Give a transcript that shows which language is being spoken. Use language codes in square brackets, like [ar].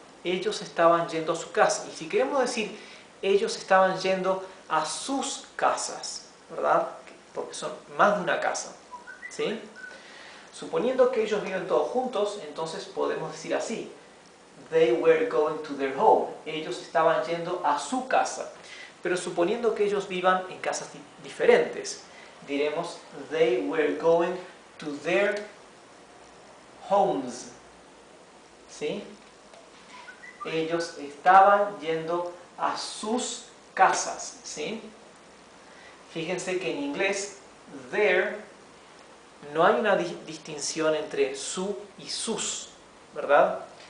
[es] Ellos estaban yendo a su casa. Y si queremos decir ellos estaban yendo a sus casas, ¿verdad? Porque son más de una casa, ¿sí? Suponiendo que ellos viven todos juntos, entonces podemos decir así: [en] They were going to their home. [es] Ellos estaban yendo a su casa. Pero suponiendo que ellos vivan en casas diferentes, diremos [en] they were going to their homes. [es] ¿Sí? Ellos estaban yendo a sus casas. ¿Sí? Fíjense que en inglés their no hay una distinción entre su y sus, ¿verdad?